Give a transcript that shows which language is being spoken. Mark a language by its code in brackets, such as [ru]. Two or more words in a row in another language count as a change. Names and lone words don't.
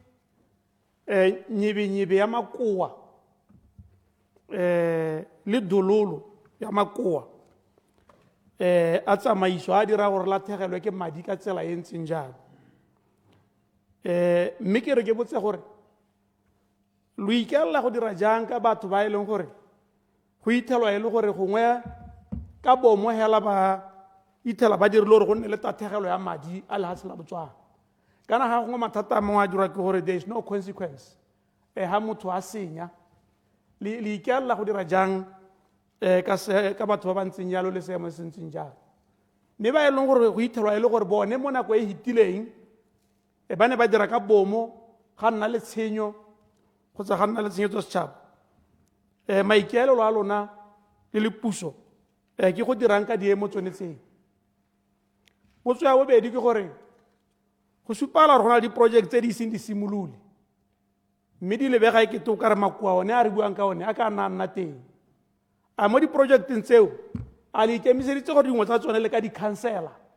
[tn] nyebe ya makoa le dololo ya makoa a tsamaiso a dira gore latlhegelwe ke madi ka tsela e ntseng jalo mme ke re ke botse gore lo ikelela go dira jang ka batho ba e leng gore go ithelwa e le gore gongwe ka bomo hela ba ithela ba dirile gore go nne le tatlhegelo ya madi a lehatshe la Botswana kana ga gongwe mathata a mangwe a dira ke gore [en] there is no consequence [tn] ha motho a senya le ikelela go dira jang ka batho ba ba ntseng jalo le seemo se ntseng jalo mme ba e leng gore go ithelwa e le gore bone mo nako e hitileng ba ne ba dira ka bomo ga nna le tshenyo kgotsa ga nna le tshenyetso setšhaba maikaelelo a lona le puso ke go dirang ka diemo tsone tseng potso ya bobedi ke gore go supala gore go na le diprojeke tse di seng di simolole mme di lebega e kete o ka re makoa one a re buang ka one a ka nna teng a mo diprojekeng tseo a le ikemiseditse gore dingwe tsa tsone le ka di-councela